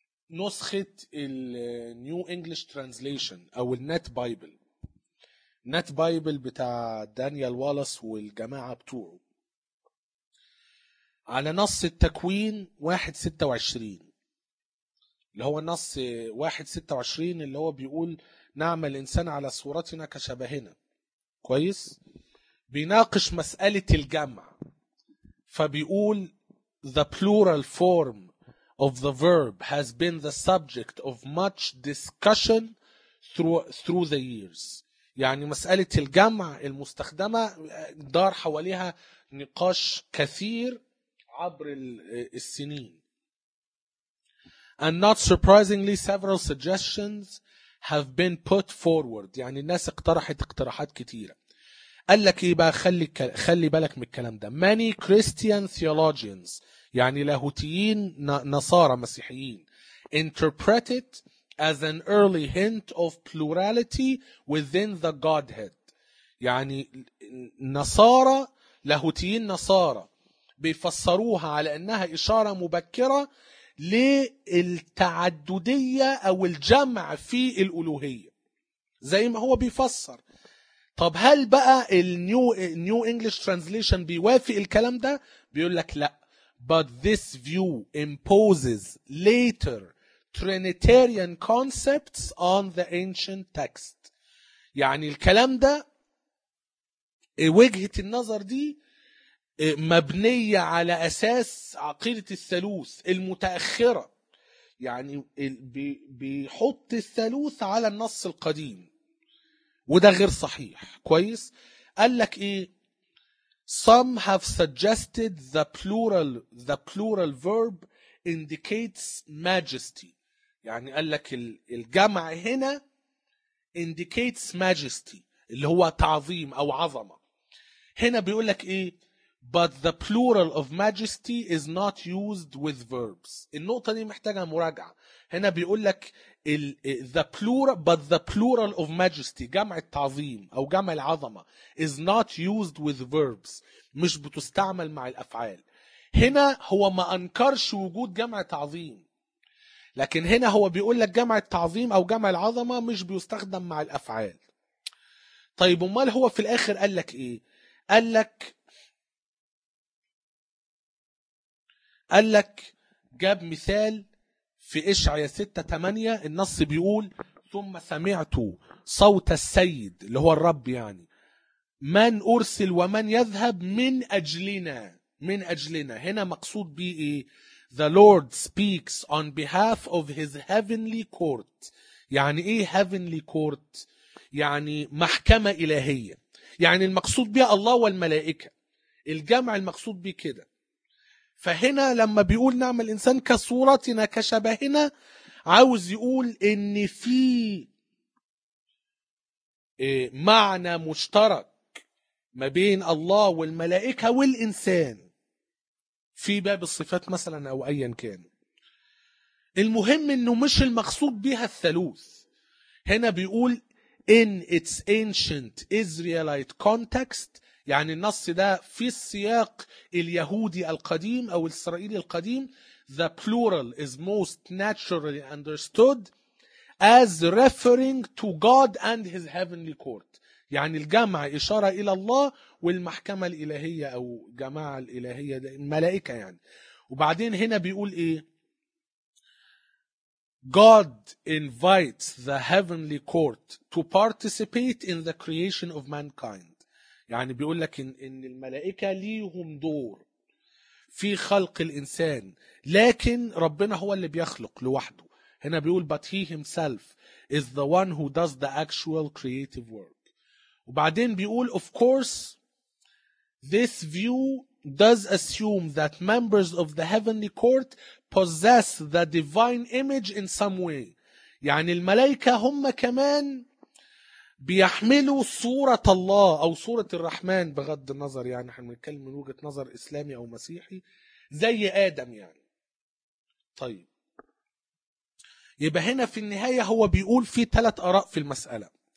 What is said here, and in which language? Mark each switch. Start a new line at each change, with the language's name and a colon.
Arabic: نسخة الـ New English Translation أو الـ Net Bible، Net Bible بتاع دانيال والاس والجماعة بتوعه، على نص التكوين 1:26 اللي هو النص 1:26 اللي هو بيقول نعمل الإنسان على صورتنا كشبهنا، كويس، بيناقش مسألة الجمع. فبيقول
English: The plural form of the verb has been the subject of much discussion through the years.
Arabic: يعني مسألة الجمع المستخدمة دار حواليها نقاش كثير عبر السنين.
English: And not surprisingly, several suggestions have been put forward.
Arabic: يعني الناس اقترحت اقتراحات كثيرة. قال لك ايه بقى، خلي بالك من الكلام ده.
English: Many Christian theologians،
Arabic: يعني لاهوتيين نصارى مسيحيين،
English: interpret it as an early hint of plurality within the Godhead.
Arabic: يعني نصارى لاهوتيين نصارى بيفسروها على أنها إشارة مبكرة للتعددية أو الجمع في الألوهية زي ما هو بيفسر. طب هل بقى النيو English Translation بيوافق الكلام ده؟ بيقول لك لا،
English: but this view imposes later Trinitarian concepts on the ancient text.
Arabic: يعني الكلام ده، وجهة النظر دي مبنية على أساس عقيدة الثالوث المتأخرة، يعني بيحط الثالوث على النص القديم، وده غير صحيح، كويس. قال لك إيه،
English: some have suggested the plural verb indicates majesty.
Arabic: يعني قال لك الجمع هنا
English: indicates majesty
Arabic: اللي هو تعظيم أو عظمة. هنا بيقول لك ايه,
English: but the plural of majesty is not used with verbs.
Arabic: النقطه دي محتاجه مراجعه. هنا بيقول لك
English: the plural, but the plural of majesty,
Arabic: جمع التعظيم او جمع العظمه,
English: is not used with verbs,
Arabic: مش بتستعمل مع الافعال. هنا هو ما انكرش وجود جمع تعظيم, لكن هنا هو بيقول لك جمع التعظيم او جمع العظمه مش بيستخدم مع الافعال. طيب امال هو في الاخر قال لك ايه؟ قال لك جاب مثال في إشعياء 6:8, النص بيقول ثم سمعت صوت السيد اللي هو الرب يعني, من أرسل ومن يذهب من أجلنا. من أجلنا هنا مقصود به إيه؟
English: The Lord speaks on behalf of his heavenly court.
Arabic: يعني إيه heavenly court؟ يعني محكمة إلهية. يعني المقصود بها الله والملائكة, الجمع المقصود به كده. فهنا لما بيقول نعمل الإنسان كصورتنا كشبهنا, عاوز يقول إن في معنى مشترك ما بين الله والملائكة والإنسان في باب الصفات مثلا أو أيا كان. المهم إنه مش المقصود بها الثالوث.
English: هنا بيقول in its ancient Israelite context,
Arabic: يعني النص ده في السياق اليهودي القديم أو الإسرائيلي القديم,
English: the plural is most naturally understood as referring to God and his heavenly court.
Arabic: يعني الجمع إشارة إلى الله والمحكمة الإلهية أو جماعة الإلهية الملائكة يعني. وبعدين هنا بيقول إيه,
English: God invites the heavenly court to participate in the creation of mankind.
Arabic: يعني بيقول لك إن الملائكة ليهم دور في خلق الإنسان, لكن ربنا هو اللي بيخلق لوحده. هنا بيقول
English: but he himself is the one who does the actual creative work.
Arabic: وبعدين بيقول
English: of course this view does assume that members of the heavenly court possess the divine image in some way.
Arabic: يعني الملائكة هم كمان بيحملوا صورة الله أو صورة الرحمن, بغض النظر يعني احنا بنتكلم من وجهة نظر إسلامي أو مسيحي, زي آدم يعني. طيب يبقى هنا في النهاية هو بيقول في ثلاث آراء في المسألة.